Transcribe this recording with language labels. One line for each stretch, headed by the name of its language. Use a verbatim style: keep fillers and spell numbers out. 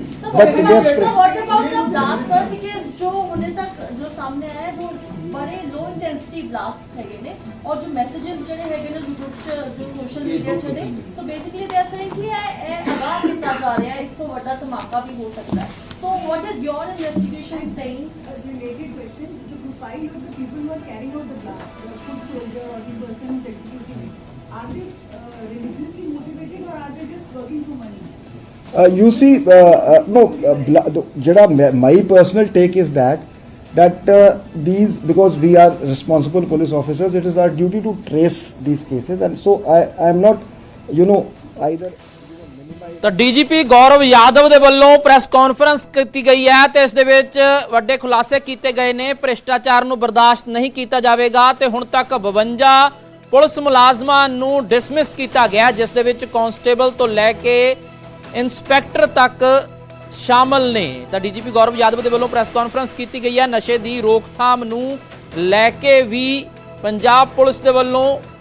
English: but what about the blast sir because
Punjabi: ਜੋ ਉਹਨੇ ਤੱਕ ਜੋ ਸਾਹਮਣੇ ਆਇਆ ਉਹ ਬੜੇ
English: low intensity blast
Punjabi: ਹੈਗੇ ਨੇ ਔਰ ਜੋ ਮੈਸੇजेस ਜਿਹੜੇ ਹੈਗੇ ਨੇ ਜੋ ਸੋਸ਼ਲ ਮੀਡੀਆ 'ਚ ਨੇ
English: so basically they are saying
Punjabi: ਕਿ ਇਹ ਅਗਾਹ ਕੀਤਾ ਜਾ ਰਿਹਾ ਇਸ ਤੋਂ ਵੱਡਾ ਧਮਾਕਾ ਵੀ ਹੋ ਸਕਦਾ ਹੈ
English: so what is your investigation saying related question to profile of the people who are carrying out the blast ਕੁਝ soldier are the person who executing are they religiously motivated or are they just working for money you see uh, uh, no uh, jada my personal take is that that uh, these because we are responsible police officers it is our duty to trace these cases and so i i am not you know either
Punjabi: ਤਾਂ DGP Gaurav Yadav ਦੇ ਵੱਲੋਂ press conference ਕੀਤੀ ਗਈ ਹੈ ਤੇ ਇਸ ਦੇ ਵਿੱਚ ਵੱਡੇ ਖੁਲਾਸੇ ਕੀਤੇ ਗਏ ਨੇ ਭ੍ਰਿਸ਼ਟਾਚਾਰ ਨੂੰ ਬਰਦਾਸ਼ਤ ਨਹੀਂ ਕੀਤਾ ਜਾਵੇਗਾ ਤੇ ਹੁਣ ਤੱਕ ਬਵੰਜਾ ਪੁਲਿਸ ਮੁਲਾਜ਼ਮਾਂ ਨੂੰ ਡਿਸਮਿਸ ਕੀਤਾ ਗਿਆ ਜਿਸ ਦੇ ਵਿੱਚ ਕਾਂਸਟੇਬਲ ਤੋਂ ਲੈ ਕੇ ਇੰਸਪੈਕਟਰ ਤੱਕ ਸ਼ਾਮਲ ਨੇ ਤਾਂ ਡੀਜੀਪੀ ਗੌਰਵ ਯਾਦਵ ਦੇ ਵੱਲੋਂ ਪ੍ਰੈਸ ਕਾਨਫਰੰਸ ਕੀਤੀ ਗਈ ਹੈ ਨਸ਼ੇ ਦੀ ਰੋਕਥਾਮ ਨੂੰ ਲੈ ਕੇ ਵੀ ਪੰਜਾਬ ਪੁਲਿਸ ਦੇ ਵੱਲੋਂ